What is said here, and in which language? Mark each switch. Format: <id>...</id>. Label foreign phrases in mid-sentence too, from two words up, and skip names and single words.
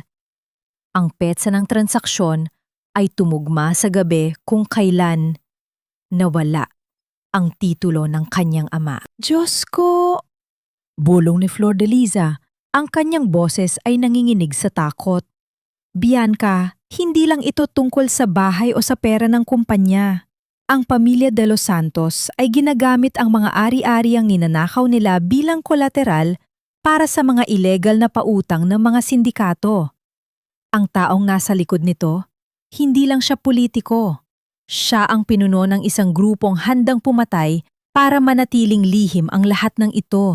<tl>Ang petsa ng transaksyon ay tumugma sa gabi kung kailan nawala ang titulo ng kanyang ama. Diyos ko! Bulong ni Flor de Liza. Ang kanyang boses ay nanginginig sa takot. Bianca, hindi lang ito tungkol sa bahay o sa pera ng kumpanya. Ang pamilya de los Santos ay ginagamit ang mga ari-ariang ninanakaw nila bilang kolateral para sa mga illegal na pautang ng mga sindikato. Ang taong nasa likod nito, hindi lang siya politiko. Siya ang pinuno ng isang grupong handang pumatay para manatiling lihim ang lahat ng ito.</tl>